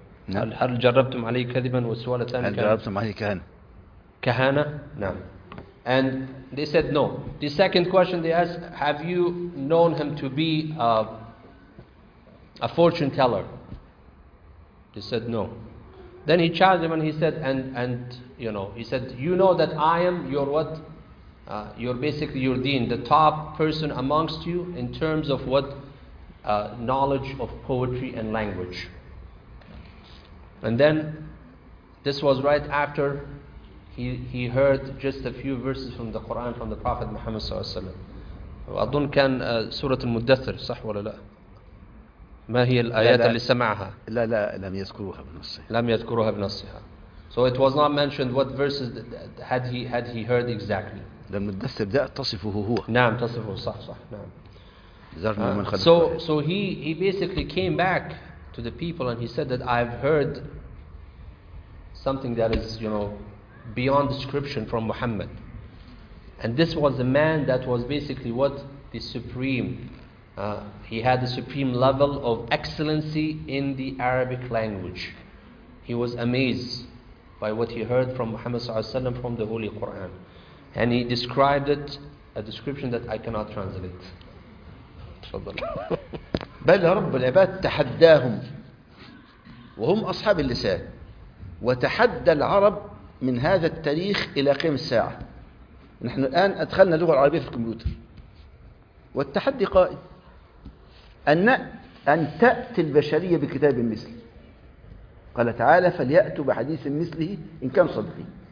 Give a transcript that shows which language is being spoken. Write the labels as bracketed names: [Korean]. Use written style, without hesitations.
[Arabic] هل جربتم عليه كذبا والسؤال الثاني كان هل جربتم عليه كهانة كهانة نعم. [English] And they said no. The second question they asked: have you known him to be a fortune teller? They said no. Then he challenged him, and he said, and you know, he said, you know that I am your what, your basically your dean, the top person amongst you in terms of what, knowledge of poetry and language. And then, this was right after he heard just a few verses from the Quran from the Prophet Muhammad sallallahu alaihi wasallam. [Arabic] أظن كان سورة المدثر صح ولا لا؟ ما هي الآيات اللي سمعها؟ لا لا لم يذكروها بنصها. لم يذكروها بنصها. [English] So it was not mentioned what verses had he heard exactly. [Arabic] لما المدثر بدأ تصفه هو. نعم تصفه صح صح نعم. [English] So he basically came back to the people and he said that I've heard something that is, you know, beyond description from Muhammad. And this was a man that was basically what the supreme, he had the supreme level of excellency in the Arabic language. He was amazed by what he heard from Muhammad sallallahu alaihi wasallam from the Holy Quran. And he described it, a description that I cannot translate. [Arabic] بل رب العباد تحداهم وهم أصحاب اللسان وتحدى العرب من هذا التاريخ إلى قيام الساعة. نحن الآن أدخلنا اللغة العربية في الكمبيوتر والتحدي قائم أن تأتي البشرية بكتاب مثل قال تعالى فليأتوا بحديث مثله إن كان صدقي.